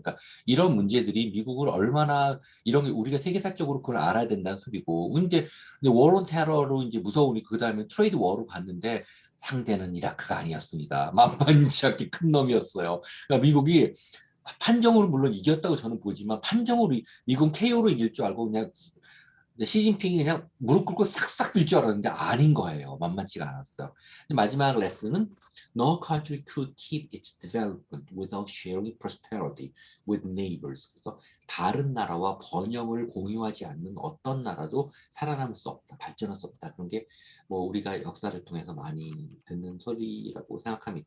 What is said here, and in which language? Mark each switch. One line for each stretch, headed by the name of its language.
Korean: 그러니까 이런 문제들이 미국을 얼마나 이런 게 우리가 세계사적으로 그걸 알아야 된다는 소리고 근데 워런 테러로 이제 무서우니까 그 다음에 트레이드 워로 갔는데 상대는 이라크가 아니었습니다. 만만치 않게 큰 놈이었어요. 그러니까 미국이 판정으로 물론 이겼다고 저는 보지만 판정으로 미국 KO로 이길 줄 알고 그냥 시진핑이 그냥 무릎 꿇고 싹싹 빌 줄 알았는데 아닌 거예요. 만만치가 않았어요. 마지막 레슨은
English: No country could keep its development without sharing prosperity with neighbors.
Korean: 그래서 다른 나라와 번영을 공유하지 않는 어떤 나라도 살아남을 수 없다, 발전할 수 없다. 그런 게 뭐 우리가 역사를 통해서 많이 듣는 소리라고 생각합니다.